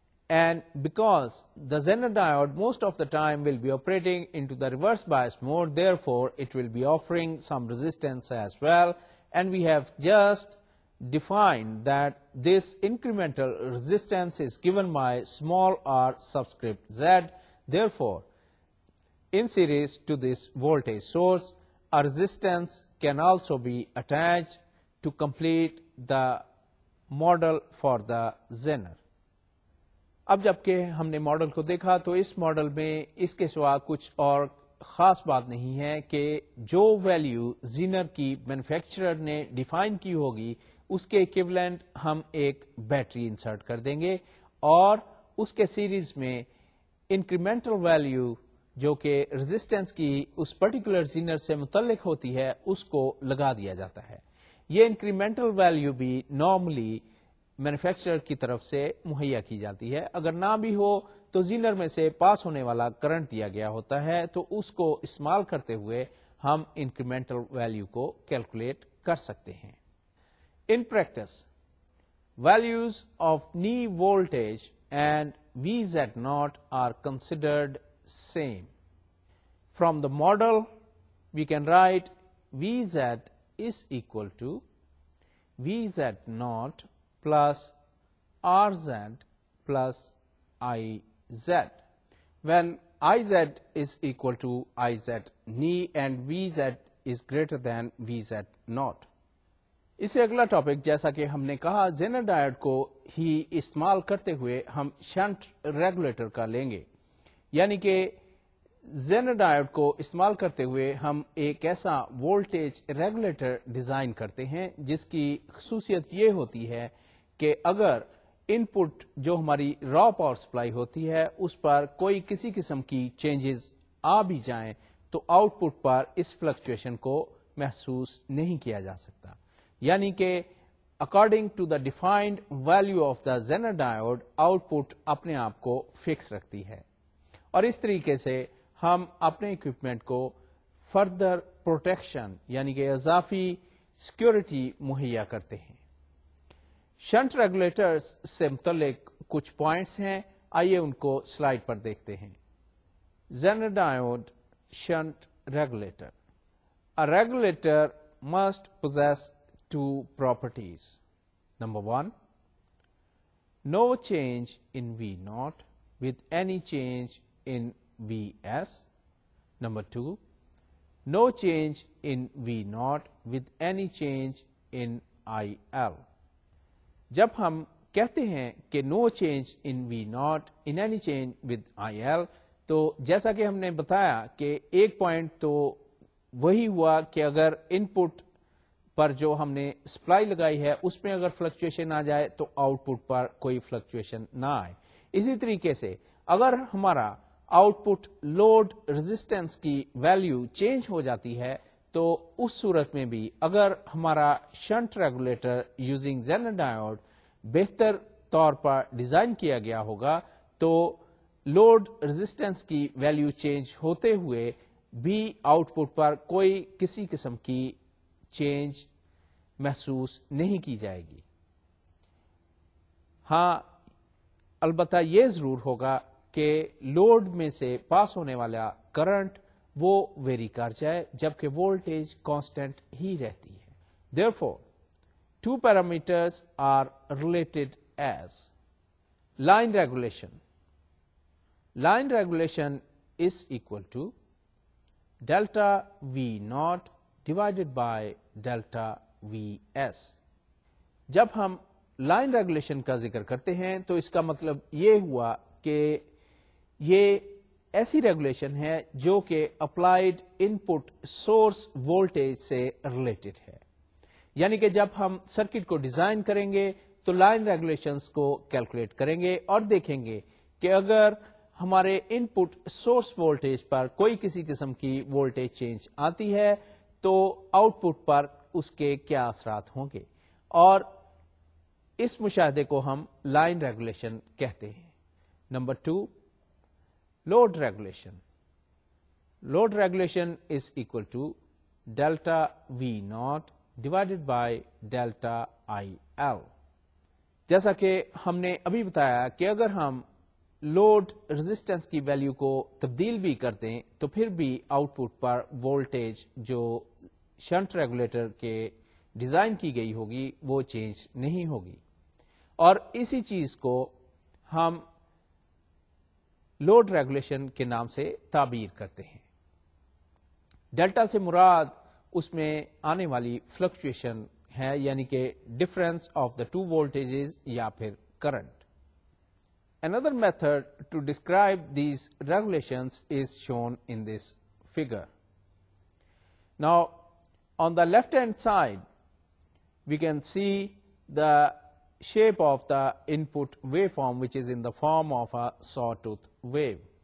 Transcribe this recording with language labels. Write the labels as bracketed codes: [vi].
[en] And because the Zener diode most of the time will be operating into the reverse bias mode, therefore it will be offering some resistance as well, and we have just defined that this incremental resistance is given by small r subscript z. Therefore, in series to this voltage source, a resistance can also be attached to complete the model for the Zener. [ur] اب جبکہ ہم نے model کو دیکھا تو اس model میں اس کے سوا کچھ اور خاص بات نہیں ہے کہ جو ویلیو زینر کی مینوفیکچرر نے ڈیفائن کی ہوگی اس کے ایکویولنٹ ہم ایک بیٹری انسرٹ کر دیں گے اور اس کے سیریز میں انکریمنٹل ویلیو جو کہ ریزسٹنس کی اس پرٹیکولر زینر سے متعلق ہوتی ہے اس کو لگا دیا جاتا ہے. یہ انکریمنٹل ویلیو بھی نارملی مینوفیکچرر کی طرف سے مہیا کی جاتی ہے. اگر نہ بھی ہو تو زینر میں سے پاس ہونے والا کرنٹ دیا گیا ہوتا ہے تو اس کو استعمال کرتے ہوئے ہم انکریمنٹل ویلیو کو کیلکولیٹ کر سکتے ہیں. [en] In practice, values of knee voltage and VZ0 are considered same. From the model, we can write VZ is equal to VZ0 plus RZ plus IZ, when IZ is equal to IZ knee and VZ is greater than VZ0. [ur] اس سے اگلا topic جیسا کہ ہم نے کہا Zener diode کو ہی استعمال کرتے ہوئے ہم شنٹ ریگولیٹر کا لیں گے. یعنی کہ زینر ڈائیوڈ کو استعمال کرتے ہوئے ہم ایک ایسا وولٹیج ریگولیٹر ڈیزائن کرتے ہیں جس کی خصوصیت یہ ہوتی ہے کہ اگر ان پٹ جو ہماری را پاور سپلائی ہوتی ہے اس پر کوئی کسی قسم کی چینجز آ بھی جائیں تو آؤٹ پٹ پر اس فلکچویشن کو محسوس نہیں کیا جا سکتا. یعنی کہ [en] according to the defined value of the zener diode [ur] out put اپنے آپ کو فکس رکھتی ہے اور اس طریقے سے ہم اپنے اکوپمنٹ کو فردر پروٹیکشن یعنی کہ اضافی سیکورٹی مہیا کرتے ہیں. شنٹ ریگولیٹرز سے متعلق کچھ پوائنٹس ہیں, آئیے ان کو سلائڈ پر دیکھتے ہیں. Zener diode shunt [en] regulator. A regulator must possess two properties. Number one, no change in V0 with any change in Vs. Number two, no change in V0 with any change in IL. [ur] جب ہم کہتے ہیں کہ [en] no change in V not in any change with I L, [ur] تو جیسا کہ ہم نے بتایا کہ ایک پوائنٹ تو وہی ہوا کہ اگر ان پٹ پر جو ہم نے سپلائی لگائی ہے اس میں اگر فلکچویشن آ جائے تو آؤٹ پٹ پر کوئی فلکچویشن نہ آئے. اسی طریقے سے اگر ہمارا آؤٹ پٹ لوڈ ریزسٹنس کی ویلیو چینج ہو جاتی ہے تو اس صورت میں بھی اگر ہمارا shunt regulator using Zener diode بہتر طور پر ڈیزائن کیا گیا ہوگا تو لوڈ ریزسٹنس کی ویلیو چینج ہوتے ہوئے بھی آؤٹ پٹ پر کوئی کسی قسم کی چینج محسوس نہیں کی جائے گی. ہاں البتہ یہ ضرور ہوگا کہ لوڈ میں سے پاس ہونے والا کرنٹ وہ ویری کر جائے جبکہ وولٹیج کانسٹنٹ ہی رہتی ہے. [en] Therefore, two parameters are related as line regulation. Line regulation is equal to delta V naught divided by delta Vs. [ur] جب ہم لائن ریگولیشن کا ذکر کرتے ہیں تو اس کا مطلب یہ ہوا کہ یہ ایسی ریگولیشن ہے جو کہ applied in put source voltage سے ریلیٹڈ ہے. یعنی کہ جب ہم سرکٹ کو ڈیزائن کریں گے تو لائن ریگولیشنز کو کیلکولیٹ کریں گے اور دیکھیں گے کہ اگر ہمارے ان پٹ سورس وولٹیج پر کوئی کسی قسم کی وولٹیج چینج آتی ہے تو آؤٹ پٹ پر اس کے کیا اثرات ہوں گے، اور اس مشاہدے کو ہم لائن ریگولیشن کہتے ہیں. Number 2، [en] load regulation. Load regulation is equal to delta V naught divided by delta IL. [ur] جیسا کہ ہم نے ابھی بتایا کہ اگر ہم لوڈ ریزسٹنس کی ویلیو کو تبدیل بھی کر دیں تو پھر بھی آؤٹ پٹ پر وولٹیج جو شنٹ ریگولیٹر کے ڈیزائن کی گئی ہوگی وہ چینج نہیں ہوگی، اور اسی چیز کو ہم لوڈ ریگولیشن کے نام سے تعبیر کرتے ہیں. ڈیلٹا سے مراد اس میں آنے والی فلکچویشن ہے، یعنی کہ [en] difference of the two voltages [ur] یا پھر current. [en] Another method to describe these regulations is shown in this figure. Now, on the left hand side, we can see the shape of the input waveform, which is in the form of a sawtooth wave.